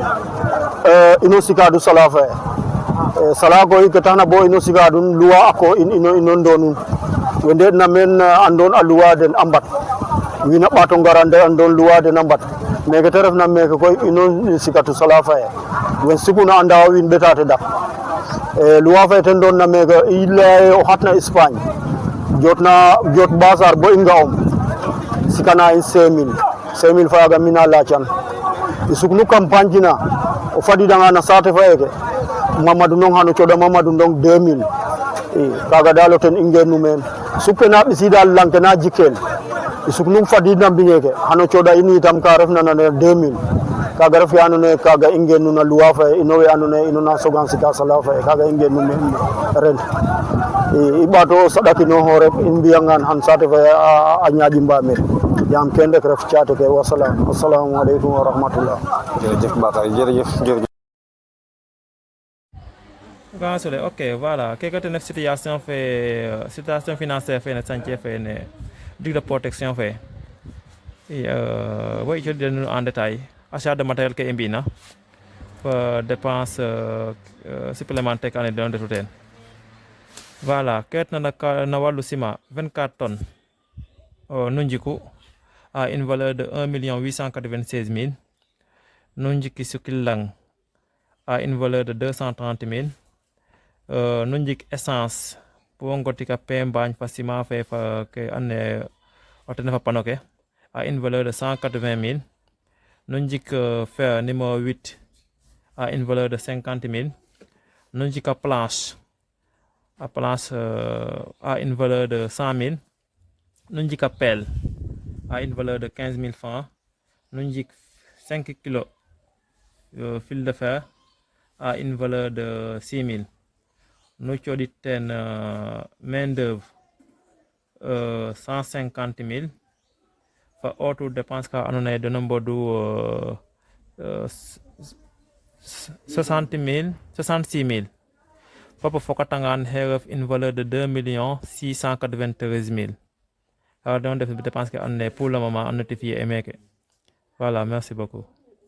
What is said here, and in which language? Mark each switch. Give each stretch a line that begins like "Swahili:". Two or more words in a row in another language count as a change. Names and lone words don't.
Serer: ino sikadu sala fe sala koy ke taxna bo ino sikadun luwa ako ino ndonun we ndeɗna meen andon a luwa den a mbat wiin a ɓaato ngara andon luwa den a mbat meke te refna meke koy ino sikatu sala fe wen sikuna a ndawa wiin ɓetate dak luwa fe ten doon na meke i laya ye o xatna Espagne jot basar bo i nga'om sikana in 5000 faga mina lacan i suknu campagne jina o fadidanga na saate fa eke Mamadou Ndong xano coɗa Mamadou Ndong 2000 i kaga dal o ten i ngenu meen sukke na ɓisida lang ke na jikel i suknu fadidna mbiñeke xano coɗa in itam ka refna na 2000 kaga ref ke andona ye kaga i ngenu na loi fa ino we andona ye ino na sogan sika sala fa kaga i ngenu meen ren i ɓaato saɗakinoxo rek i mbiyangan xan saate fa a ñaaƴi mbamir yaam ken rek ref caate ke
Arabic: والسلام السلام عليكم ورحمة الله
Wolof: jërëjëf Bakary jërëjëf
Serer: Gansole ok voilà keke ten ref
French: situation financière
Serer: fe ne chantier fe ne
French: digue de protection
Serer: fe wo i cooɗiɗen
French: en détail achat de matériel
Serer: ke i mbina fa
French: dépense supplémentaire
Serer: ke ando naye den ndetu teen voilà ke retna na wallu ciment 24 tonnes nu njiku
French: à une valeur de
Serer: 1 896 000 nu njiki sukil lang
French: à une valeur de
Serer: 230 000 nu njik essence bo ngotika pe mbañ fa ciment fe fa ke ane o ten fa pano ke
French: à une valeur de
Serer: 180 000 nu njik
French: fer numéro 8 à une valeur de
Serer: 50 000 nu njika planche
French: à une valeur de
Serer: 100 000 nu njika pelle
French: à une valeur de
Serer: 15 000 francs nu njik 5 kilos
French: fil de fer à une valeur de
Serer: 6 000 nu coɗit ten
French: main d'œuvre
Serer: 150 000 fa auto dépense ka andona ye deno mbodu 66 000 fop fokatangan xe ref
French: une valeur de
Serer: 2 693 000 alors deno def dépense ke andona ye
French: pour le moment
Serer: a notifier e meke
French: voilà merci beaucoup